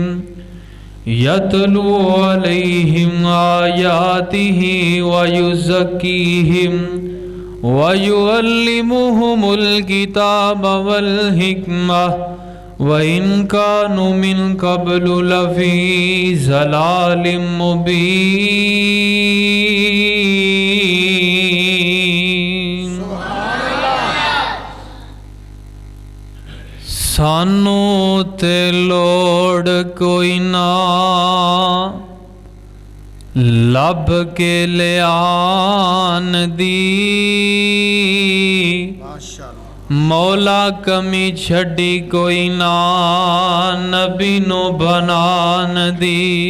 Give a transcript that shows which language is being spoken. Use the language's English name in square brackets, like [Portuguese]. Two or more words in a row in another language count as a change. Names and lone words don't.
[Arabic] يتلو عليهم آياته و يزكيهم و يعلمهم الكتاب و الحكمة و إن كانوا من قبل لفي ضلال مبين. [Punjabi] ਸਾਨੂੰ ਤੇ ਲੋੜ ਕੋਈ ਨਾ ਲੱਭ ਕੇ ਲਿਆਣ ਦੀ ਮੌਲਾ ਕਮੀ ਛੱਡੀ ਕੋਈ ਨਾ ਨਬੀ ਨੂੰ ਬਣਾਣ ਦੀ।